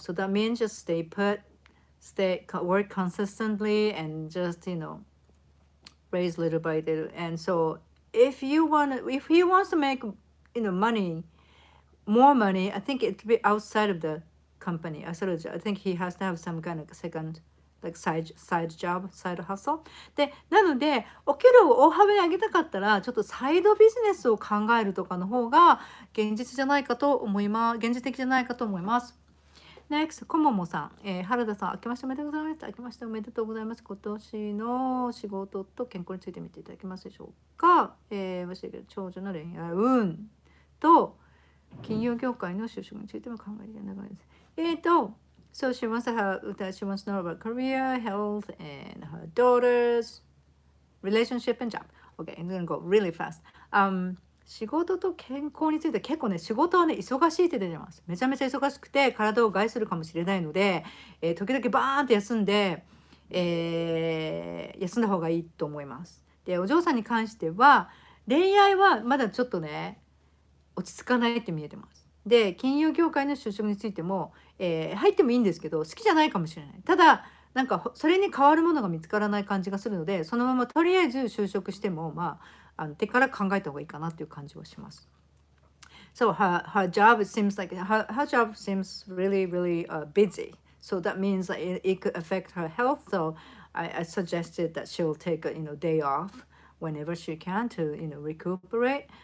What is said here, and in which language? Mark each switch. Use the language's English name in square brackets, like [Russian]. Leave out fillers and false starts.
[English] So that means just stay put, work consistently, and just raise little by little. And so if he wants to make more money, I think it to be outside of the company. I think he has to have some kind of second [Japanese] like side job, side hustle で、なのでお給料を大幅に上げたかったらちょっとサイドビジネスを考えるとかの方が現実じゃないかと思います。現実的じゃないかと思います。NEXT コモモさん、原田さん、明けましておめでとうございます。明けましておめでとうございます。今年の仕事と健康について見ていただけますでしょうか。 [English] 長女の恋愛運と金融業界の就職についても考えていただきます。 So she wants to know about career, health, and her daughter's relationship and job. Okay, I'm gonna go really fast. [Japanese] 仕事と健康について結構ね、仕事はね、忙しいって出てます。めちゃめちゃ忙しくて、体を害するかもしれないので、時々バーンと休んで、休んだ方がいいと思います。で、お嬢さんに関しては、恋愛はまだちょっとね、落ち着かないって見えてます。で、金融業界の就職についても、入ってもいいんですけど、好きじゃないかもしれない。ただ、なんかそれに変わるものが見つからない感じがするので、そのままとりあえず就職しても、手から考えた方がいいかなっていう感じはします。 [English] So her job seems like her job seems really busy. So that means that it could affect her health. So I suggested that she'll take a day off whenever she can to recuperate.